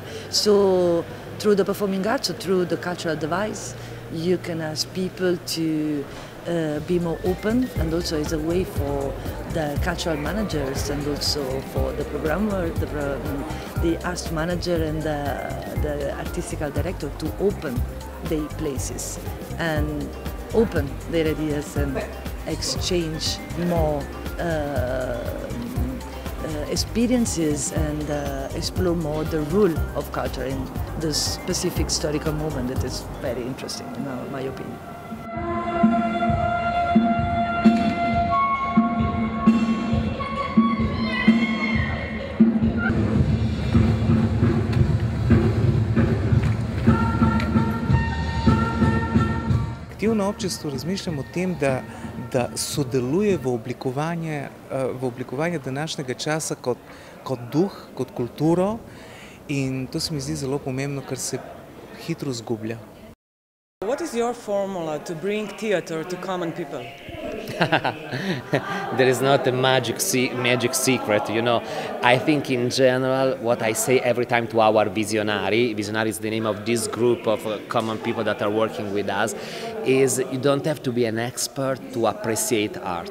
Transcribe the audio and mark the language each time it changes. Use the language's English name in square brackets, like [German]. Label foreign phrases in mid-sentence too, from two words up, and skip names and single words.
[English] So through the performing arts, or through the cultural device, you can ask people to be more open, and also as a way for the cultural managers and also for the programmer, the arts manager and the artistical director to open their places and open their ideas and exchange more experiences and explore more the role of culture in this specific historical moment that is very interesting in my opinion. [Slovenian] Aktivno občestvo razmišljam o tem, da sodeluje v oblikovanju današnjega časa kot duh, kot kulturo, in to se mi zdi zelo pomembno, ker se hitro izgublja. [English] What is your formula to bring theater to common people? There is not a magic secret, you know. I think in general, what I say every time to our visionari is the name of this group of common people that are working with us, is you don't have to be an expert to appreciate art.